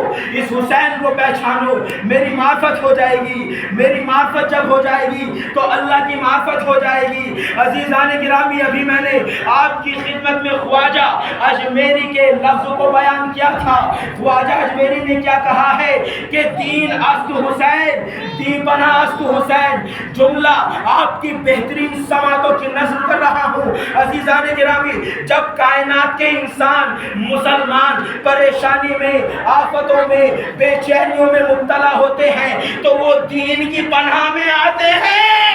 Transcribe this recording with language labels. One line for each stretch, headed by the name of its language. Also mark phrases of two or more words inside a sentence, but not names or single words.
Urdu: اس حسین کو پہچانو, میری معرفت ہو جائے گی. میری معرفت جب ہو جائے گی تو اللہ کی معرفت ہو جائے گی. عزیزان گرامی ابھی میں نے آپ کی خدمت میں خواجہ اجمیری کے لفظ کو بیان کیا تھا. خواجہ اجمیری نے کیا کہا ہے کہ
Persian: دین است حسین, دیپنا است حسین.
Urdu: جملہ آپ کی بہترین سماعتوں کی نظر کر رہا ہوں. عزیزان گرامی جب کائنات کے انسان مسلمان پریشانی میں, آفتوں میں, بے چینیوں میں مبتلا ہوتے ہیں تو وہ دین کی پناہ میں آتے ہیں.